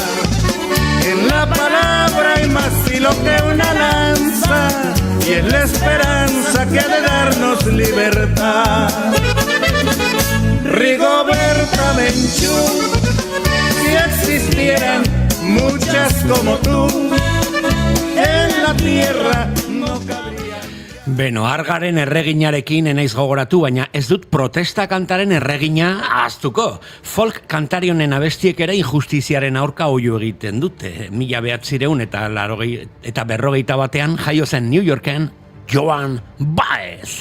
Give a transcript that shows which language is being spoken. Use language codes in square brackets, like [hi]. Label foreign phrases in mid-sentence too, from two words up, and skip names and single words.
[es] En la palabra hay más filo que una lanza, y es la esperanza que ha de darnos libertad. Rigoberta Menchú, si existieran muchas como tú, en la tierra no cabría. [eu] Beno, argaren erreginarekin enaiz gogoratu, baina ez dut protesta kantaren erregina ahaztuko. Folk kantari honen abestiek ere injustiziaren aurka oihu egiten dute. 1900 eta 41 jaio zen New Yorken Joan Baez.